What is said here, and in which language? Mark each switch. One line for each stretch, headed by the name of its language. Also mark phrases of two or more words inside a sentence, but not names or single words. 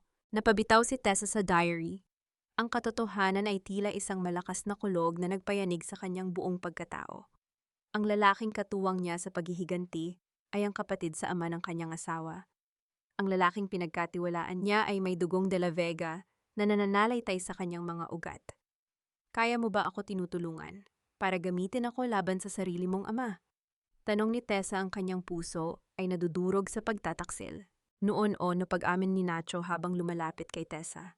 Filipino: Napabitaw si Tessa sa diary. Ang katotohanan ay tila isang malakas na kulog na nagpayanig sa kanyang buong pagkatao. Ang lalaking katuwang niya sa paghihiganti ay ang kapatid sa ama ng kanyang asawa. Ang lalaking pinagkatiwalaan niya ay may dugong de la Vega na nananalaytay sa kanyang mga ugat. Kaya mo ba ako tinutulungan para gamitin ako laban sa sarili mong ama? Tanong ni Tessa, ang kanyang puso ay nadudurog sa pagtataksil. Noon-on na pag-amin ni Nacho habang lumalapit kay Tessa.